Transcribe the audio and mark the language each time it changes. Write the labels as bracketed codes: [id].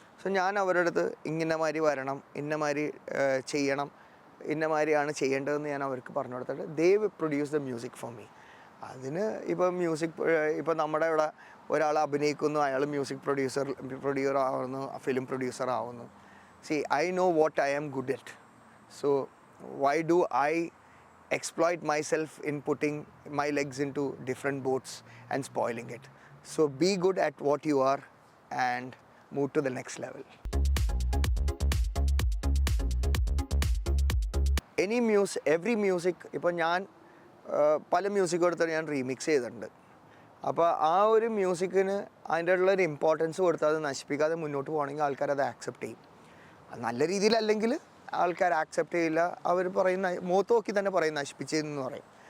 [ml] So ഞാൻ അവരുടെ അടുത്ത് ഇന്ന മാതിരി വരണം, ഇന്ന മാതിരി ചെയ്യണം, ഇന്ന മാതിരിയാണ് ചെയ്യേണ്ടതെന്ന് ഞാൻ അവർക്ക് പറഞ്ഞു കൊടുത്തിട്ട് [en] They produce the music for me. [ml] അതിന് ഇപ്പോൾ നമ്മുടെ ഇവിടെ ഒരാൾ അഭിനയിക്കുന്നു, അയാൾ മ്യൂസിക് പ്രൊഡ്യൂസർ ആവുന്നു, ഫിലിം പ്രൊഡ്യൂസർ ആവുന്നു. [en] I know what I am good at. So why do I exploit myself in putting my legs into different boats and spoiling it? So be good at what you are and move to the next level. Every music, [ml] ഇപ്പോൾ ഞാൻ പല music എടുത്തിട്ട് ഞാൻ remix ചെയ്തിട്ടുണ്ട്. അപ്പോൾ ആ ഒരു മ്യൂസിക്കിന് അതിൻ്റെ ഉള്ളൊരു ഇമ്പോർട്ടൻസ് കൊടുത്താൽ അത് നശിപ്പിക്കാതെ മുന്നോട്ട് പോകണമെങ്കിൽ ആൾക്കാരത് ആക്സെപ്റ്റ് ചെയ്യും. നല്ല രീതിയിലല്ലെങ്കിൽ ആൾക്കാർ ആക്സെപ്റ്റ് ചെയ്യില്ല. അവർ പറയുന്ന മുഖത്ത് നോക്കി തന്നെ പറയും നശിപ്പിച്ചതെന്ന് പറയും.